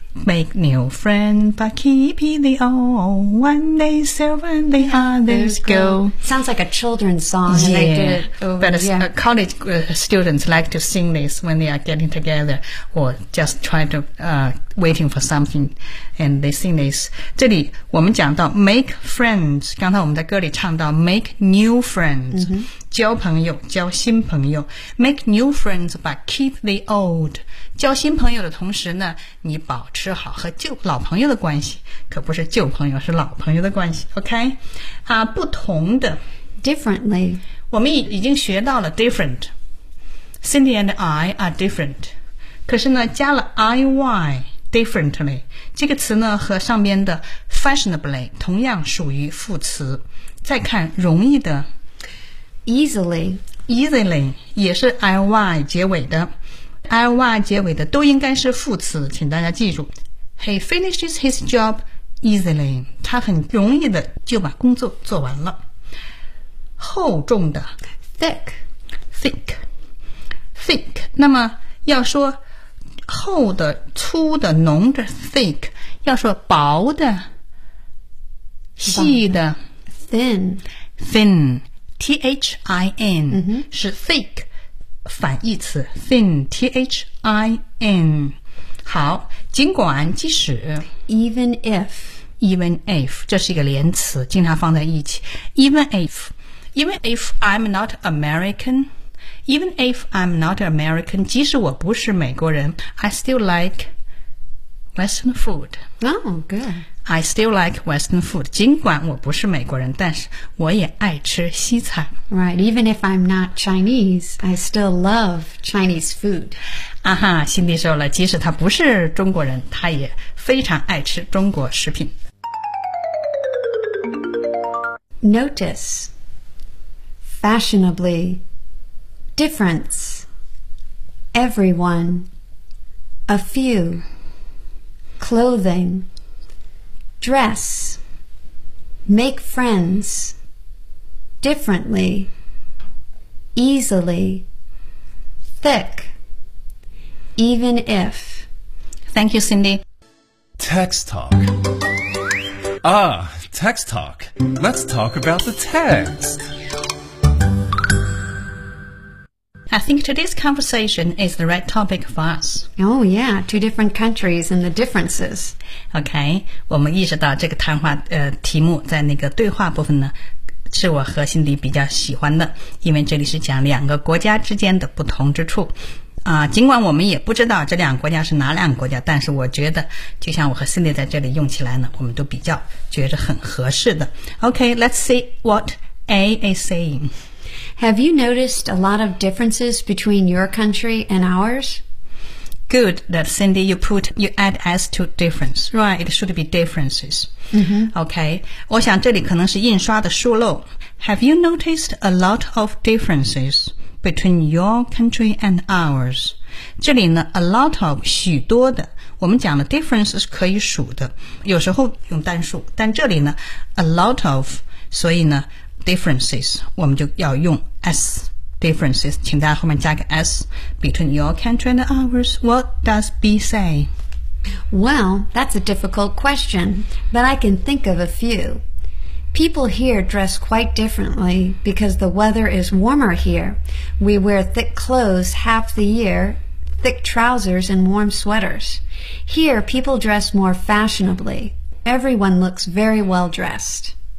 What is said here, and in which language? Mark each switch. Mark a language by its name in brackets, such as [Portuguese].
[English] Make new friends by keeping the old. One day silver and the others go. Sounds like a children's song. Yeah. And they did it over, but college students like to sing this when they are getting together or just trying to waiting for something. And they sing this. [Chinese] 这里我们讲到 make friends. 刚才我们在歌里唱到 [English] make new friends.、 Mm-hmm. [Chinese] 交朋友交新朋友。 [English] Make new friends but keep the old. [Chinese] 交新朋友的同时呢，你保持好和旧老朋友的关系，可不是旧朋友，是老朋友的关系。 OK， 啊，不同的 [English] ，differently， [Chinese] 我们已经学到了 different。 [English] Cindy and I are different， [Chinese] 可是呢，加了 IY differently 这个词呢，和上边的 fashionably 同样属于副词。再看容易的 [English] easily [Chinese] 也是 IY 结尾的。 IY 结尾的都应该是副词，请大家记住。 [English] He finishes his job easily. [Chinese] 他很容易的就把工作做完了。厚重的 [English] Thick [Chinese] 那么要说厚的粗的浓的 Thick 要说薄的细的 [English] Thin T-H-I-N、 mm-hmm. [Chinese] 是 thick反义词 thin T-H-I-N 好尽管即使 [English] Even if [Chinese] 这是一个连词经常放在一起 [English] Even if I'm not American Even if I'm not American [Chinese] 即使我不是美国人 [English] I still like Western food Oh good I still like Western food [Chinese] 尽管我不是美国人但是我也爱吃西餐 [English] Right, even if I'm not Chinese, I still love Chinese food. [Chinese] 啊哈，辛迪说了，即使他不是中国人，他也非常爱吃中国食品。 [English] Notice, fashionably, difference, everyone, a few, clothing, dress, make friends, differently. Easily, thick, even if. Thank you, Cindy. Text talk. Ah, text talk. Let's talk about the text. I think today's conversation is the right topic for us. Oh, yeah, two different countries and the differences. [Chinese] Okay, 我们意识到这个谈话题目在那个对话部分呢是我和辛迪比较喜欢的因为这里是讲两个国家之间的不同之处尽管我们也不知道这两个国家是哪两个国家但是我觉得就像我和辛迪在这里用起来呢我们都比较觉得很合适的 [English] OK, let's see what A is saying Have you noticed a lot of differences between your country and ours? Good that Cindy you add S to difference Right, it should be differences Mm-hmm. [Chinese] Okay, 我想这里可能是印刷的疏漏 [English] Have you noticed a lot of differences between your country and ours? [Chinese] 这里呢 a lot of, 许多的我们讲的 difference 是可以数的有时候用单数但这里呢 a lot of, 所以呢 differences, 我们就要用 S differences, 请大家后面加个 S [English] between your country and ours, what does B say? Well, that's a difficult question, but I can think of a few. People here dress quite differently because the weather is warmer here. We wear thick clothes half the year, thick trousers and warm sweaters. Here, people dress more fashionably. Everyone looks very well dressed.